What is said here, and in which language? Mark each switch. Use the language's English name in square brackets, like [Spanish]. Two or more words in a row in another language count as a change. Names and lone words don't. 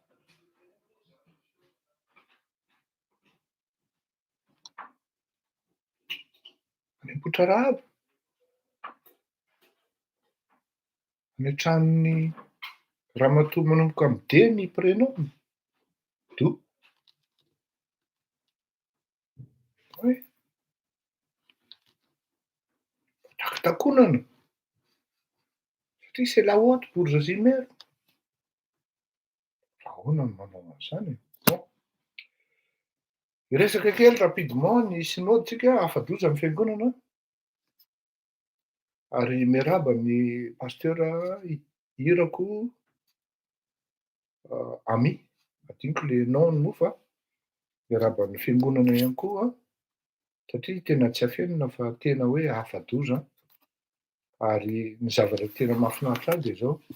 [Malagasy] Any Ambohitrarahaba any an-tranon'ny ramatoa manomboka amin'ny D ny prénom Do. Oe fitakonana satria [French] c'est la honte pour Zazimer. [Malagasy] Ahoana no manao an'izany e. Bon, hiresaka kely rapidement ny synoditsika afa-doza amin'ny fiangonana ary miarahaba ny pasteur Irako Ami, adiniko [French] le nom [Malagasy] moa fa miarahaba ny fiangonana ihany koa satria tena tsy afenina fa tena hoe afa-doza ary ny zavatra tena mahafinaritra ahy de zao